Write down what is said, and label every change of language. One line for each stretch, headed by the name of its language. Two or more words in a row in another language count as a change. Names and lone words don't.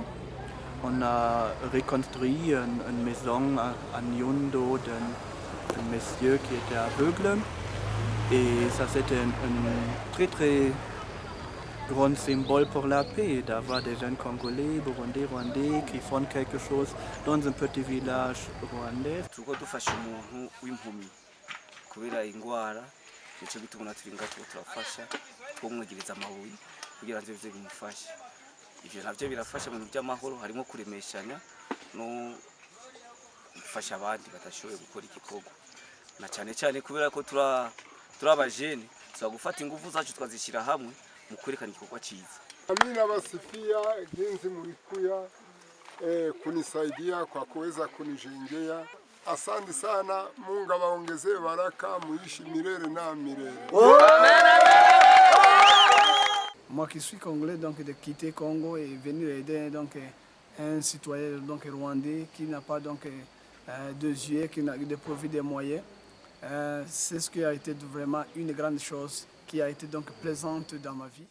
French: On a reconstruit une maison à Nyundo d'un monsieur qui était aveugle. Et ça, c'était un très très grand symbole pour la paix, d'avoir des jeunes Congolais, Burundais, Rwandais qui font quelque chose dans un petit village rwandais.
Rundi: Turiko dufasha umuntu w'impumyi kubera ingwara nico bituma turinga turafasha twumwegereza amabuye kugira ngo bize bimufashe. Ivyo navyo birafasha mu by'amahoro harimo kuremeshanya no dufasha abandi batashoboye gukora igikorwa na cyane cyane kubera ko turi abajene tuza gufata ingufu zacu twazishyira hamwe mu kwerekana igikorwa cyiza.
Swahili: Mimi nawasifia jinsi mlikuya kunisaidia kwa kuweza kunijengea. Asante sana, Mungu awaongezee baraka, muishi milele na milele.
French: Moi qui suis congolais, donc de quitter Congo et venir aider donc un citoyen donc rwandais qui n'a pas donc de yeux, qui n'a dépourvu des moyens. C'est ce qui a été vraiment une grande chose qui a été donc plaisante dans ma vie.